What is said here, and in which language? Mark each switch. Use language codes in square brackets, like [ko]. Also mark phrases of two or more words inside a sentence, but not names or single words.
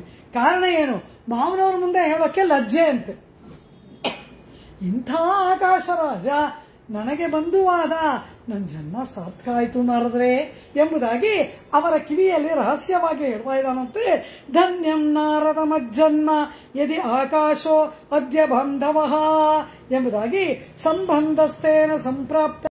[kn] ಕಾರಣ ಏನು? ಮಾವನವ್ರ ಮುಂದೆ ಹೇಳೋಕೆ ಲಜ್ಜೆ ಅಂತೆ. ಇಂಥ ಆಕಾಶರಾಜ ನನಗೆ ಬಂಧುವಾದ, ನನ್ನ ಜನ್ಮ ಸಾರ್ಥಕ ಆಯಿತು ನಾರದ್ರೆ ಎಂಬುದಾಗಿ ಅವರ ಕಿವಿಯಲ್ಲಿ ರಹಸ್ಯವಾಗಿ ಹೇಳ್ತಾ ಇದ್ದಾನಂತೆ. [sa] ಧನ್ಯಂ ನಾರದ ಮಜ್ಜನ್ಮ ಯದಿ ಆಕಾಶೋ ಅದ್ಯ ಬಾಂಧವ ಎಂಬುದಾಗಿ ಸಂಬಂಧಸ್ಥೇನ ಸಂಪ್ರಾಪ್ತ